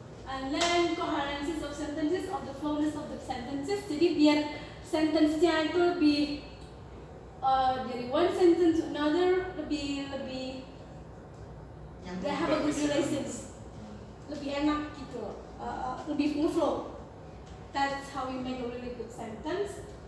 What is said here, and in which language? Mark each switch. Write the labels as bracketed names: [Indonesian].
[English] And then coherency of sentences, of the flowness of the sentences. [Indonesian] Jadi biar sentence-nya itu lebih dari [English] one sentence to another [Indonesian] lebih [English] they have a good relations, [Indonesian] lebih enak gitu, lebih ngeflow. [English] That's how we make a really good sentence.